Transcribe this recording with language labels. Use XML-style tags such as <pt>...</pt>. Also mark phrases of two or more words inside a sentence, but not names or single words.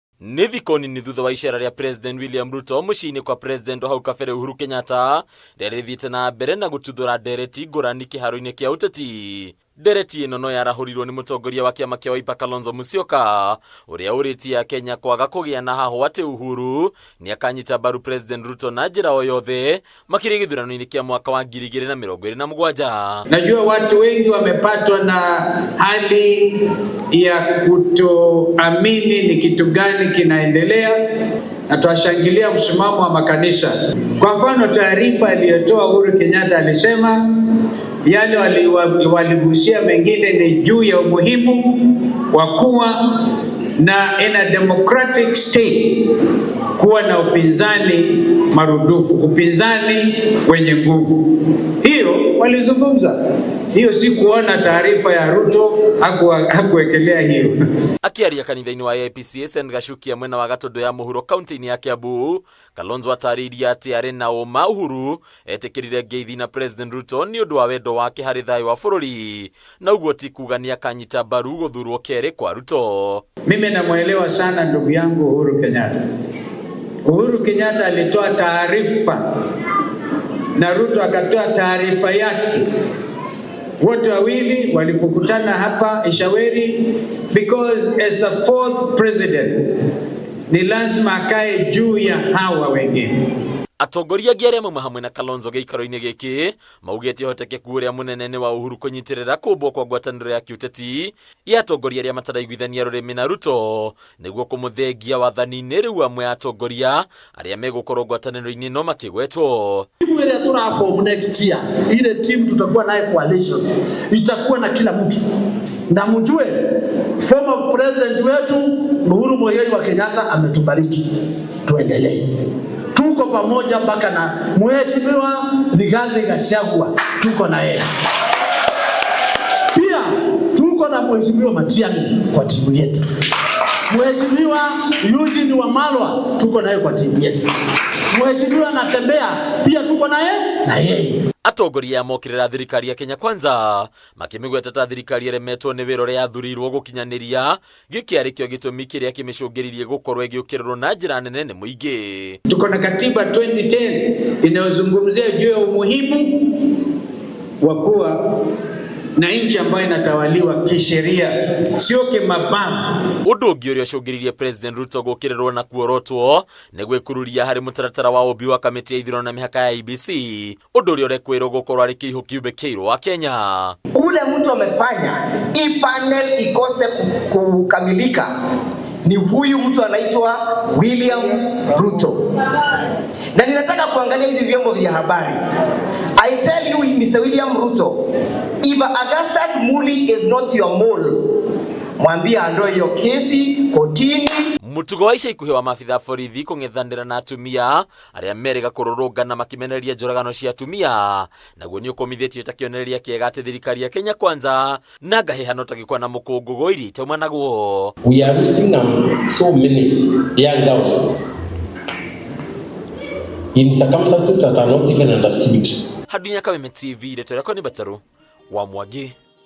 <ki>Ni thikoni ni thutha wa icera ria President William Ruto muciini kwa President wa hau kabere Uhuru Kenyatta rĩrĩthiĩte na mbere na gũtuthũra ndereti ngũrani kĩharo-inĩ kĩa ũteti. Ndereti ĩno no yarahurirwo nĩ mũtongoria wa kĩama kĩa Wiper Kalonzo Musyoka ũrĩa ũrĩtie Kenya kwaga kũgĩa na haho atĩ Uhuru nĩ akanyita mbaru President Ruto na njĩra o yothe makĩria gĩthurano-inĩ kĩa mwaka wa 2027.</ki> <sw>Najua watu wengi wamepatwa na hali ya kutoamini ni kitu gani kinaendelea, na tuwashangilia msimamo wa makanisa. Kwa mfano, taarifa aliyotoa Uhuru Kenyatta alisema yale waligusia mengine ni juu ya umuhimu wa kuwa na</sw> <en>in a democratic state</en> <sw>kuwa na upinzani marudufu, upinzani wenye nguvu. Hiyo walizungumza. Hiyo si kuona taarifa ya Ruto hakuwekelea hiyo.</sw> <ki>Akiaria kanitha-inĩ wa APC St Gachukia mwena wa Gatundu ya Mũhuro kaunti-inĩ ya Kiambu, Kalonzo ataririe atĩ arĩ na ũma Uhuru etĩkĩrire ngeithi na President Ruto nĩ ũndũ wa wendo wake harĩ thayũ wa bũrũri, na ũguo ti kuga nĩ akanyita mbaru gũthurwo kerĩ kwa Ruto.</ki> <sw>Mimi namuelewa sana ndugu yangu Uhuru Kenyatta. Uhuru Kenyatta alitoa taarifa na Ruto akatoa taarifa yake. Wote wawili walipokutana hapa Ishaweri,</sw> <en>because as the fourth president</en> <sw>ni lazima akae juu ya hawa wengine.</sw> <ki>Atongoria angĩ arĩa hamwe na Kalonzo gĩikaro-inĩ gĩkĩ maugĩte ũhotekeku ũrĩa mũnene nĩ wa Uhuru kũnyitĩrĩra kũmbwo kwa ngwatanĩro ya kĩũteti ya atongoria arĩa mataraiguithania rũrĩmĩ na Ruto nĩguo kũmũthengia wathani-inĩ rĩu amwe atongoria arĩa megũkorwo ngwatanĩro-inĩ no makĩgwetwo.</ki> <sw>Timu ile tuna</sw> <en>next year,</en> <sw>ile team tutakuwa naye coalition itakuwa na kila mtu, na mjue former president wetu Uhuru Muigai wa Kenyatta ametubariki, tuendelee. Tuko pamoja mpaka na mheshimiwa Rigathi Gachagua tuko na yeye. Pia tuko na mheshimiwa Matiang'i kwa timu yetu. Mheshimiwa Eugene Wamalwa tuko naye kwa timu yetu. Mheshimiwa Natembeya pia tuko naye na yeye.</sw> <ki>Atongoria mokĩrĩra thirikari ya Kenya Kwanza makĩmĩgweta ta thirikari ĩremetwo nĩ wĩra ũrĩa yathurirwo gũkinyanĩria gĩkĩ arĩkĩo gĩtũmi kĩrĩa kĩmĩcũngĩrĩirie gũkorwo ĩgĩũkĩrĩrwo na njĩra nene nĩ mũingĩ.</ki> <sw>Tuko na katiba 2010 inayozungumzia juu ya umuhimu wa kuwa na nchi ambayo inatawaliwa kisheria, sio kimabavu.</sw> <ki>Ũndũ ũngĩ ũrĩa ũcũngĩrĩirie President Ruto gũkĩrĩrwo na kuorotwo nĩ gwĩkururia harĩ mũtaratara wa ũmbi wa kamĩtĩ ya ithurano na mĩhaka ya IEBC, ũndũ ũrĩa ũrekwĩrwo gũkorwo arĩ kĩihũ kiumbe kĩirũ wa Kenya.</ki> <sw>Ule mtu amefanya hii panel ikose kukamilika ni huyu mtu anaitwa William Ruto. Na ninataka kuangalia hizi vyombo vya habari.</sw> <en>I tell you Mr. William Ruto, if Augustus Muli is not your mole,</en> <sw>mwambie andoe hiyo kesi kotini.</sw> <ki>Mũtugo wa ica ikuhĩ wa maabitha borithi kũng'ethanĩra na atumia arĩa merĩga kũrũrũngana makĩmenereria njũragano cia atumia, naguo nĩ ũkomithĩtio ta kĩonereria kĩega atĩ thirikari ya Kenya Kwanza na ngahĩhano ta gĩkwa na mũkũngũgũ iria itauma naguo.</ki> <en>We are losing so many young girls in circumstances that are not even understood.</en> <ki>Hadunya Kameme TV, ndeto yako ni Bataru wa Mwangi.</ki>